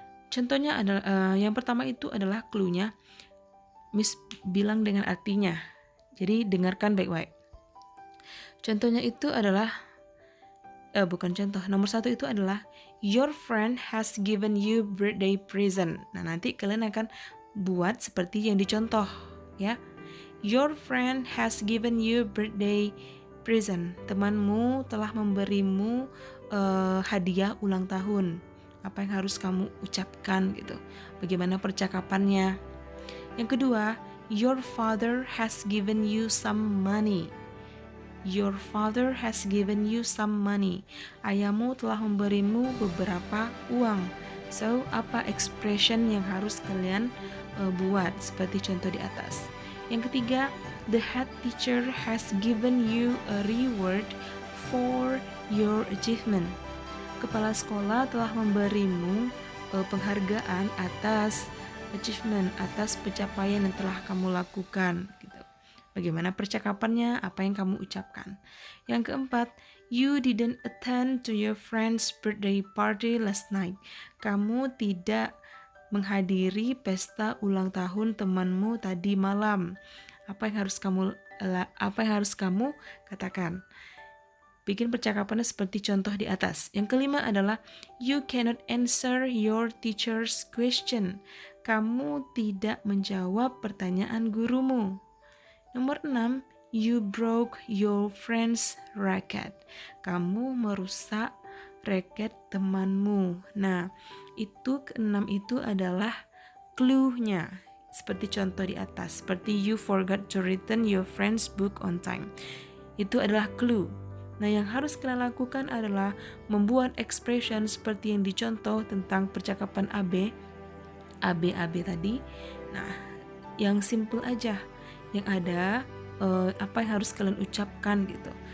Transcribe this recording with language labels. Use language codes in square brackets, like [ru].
[id] Contohnya adalah yang pertama itu adalah clue-nya. Miss bilang dengan artinya. Jadi dengarkan baik-baik. Contohnya itu adalah bukan contoh. Nomor 1 itu adalah [en] your friend has given you birthday present. [id] Nah, nanti kalian akan buat seperti yang dicontoh ya. [en] Your friend has given you birthday present. [id] Temanmu telah memberimu hadiah ulang tahun. Apa yang harus kamu ucapkan gitu. Bagaimana percakapannya. Yang kedua, [en] your father has given you some money. Your father has given you some money. [id] Ayahmu telah memberimu beberapa uang. So, apa expression yang harus kalian buat seperti contoh di atas. Yang ketiga, [en] the head teacher has given you a reward for your achievement. [id] Kepala sekolah telah memberimu penghargaan atas achievement, atas pencapaian yang telah kamu lakukan gitu. Bagaimana percakapannya, apa yang kamu ucapkan. Yang keempat, [en] you didn't attend to your friend's birthday party last night. [id] Kamu tidak menghadiri pesta ulang tahun temanmu tadi malam. Apa yang harus kamu katakan? Bikin percakapannya seperti contoh di atas. Yang kelima adalah [en] you cannot answer your teacher's question. [id] Kamu tidak menjawab pertanyaan gurumu. Nomor 6, [en] you broke your friend's racket. [id] Kamu merusak raket temanmu. Nah, itu keenam itu adalah clue-nya. Seperti contoh di atas. Seperti [en] you forgot to return your friend's book on time. [id] Itu adalah clue. Nah, yang harus kalian lakukan adalah membuat expression seperti yang dicontoh tentang percakapan AB tadi. Nah, yang simple aja. Yang ada apa yang harus kalian ucapkan gitu.